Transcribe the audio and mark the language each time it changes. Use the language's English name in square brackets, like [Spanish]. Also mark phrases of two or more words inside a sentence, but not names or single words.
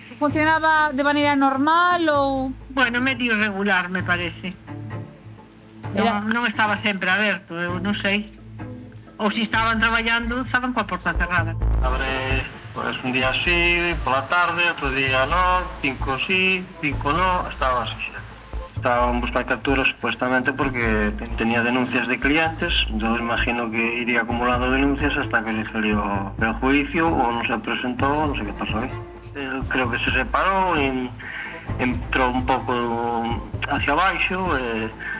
[Galician] Funcionaba de maneira normal ou...? [Spanish] Bueno, medio irregular, me parece. [Galician] Non estaba sempre aberto, eu non sei. Ou se estaban traballando, estaban coa porta cerrada. Abre, pues, un día así, pola tarde, outro día no, 5 sí, 5 no, estaba así xa. [Spanish] Estaban buscando capturas supuestamente porque tenía denuncias de clientes, yo imagino que iría acumulando denuncias hasta que le salió el juicio o no se presentó, no sé qué pasó ahí. Él creo que se separó y entró un poco hacia abaixo,